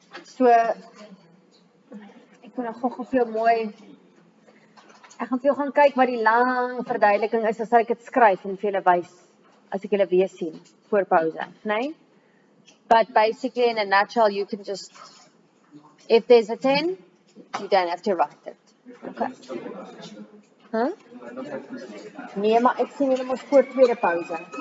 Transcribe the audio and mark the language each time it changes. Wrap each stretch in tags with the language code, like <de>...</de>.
<af>So ek wil nou gou vir jou mooi ek gaan vir jou gaan kyk wat die lang verduideliking is as ek dit skryf en vir julle wys as ek julle weer sien voor pause, nee?</af> <en>But basically in a nutshell you can just if there's a 10, you don't have to write it. Okay. Huh?</en> <af>Nee, maar ek sien julle mos voor tweede pause.</af>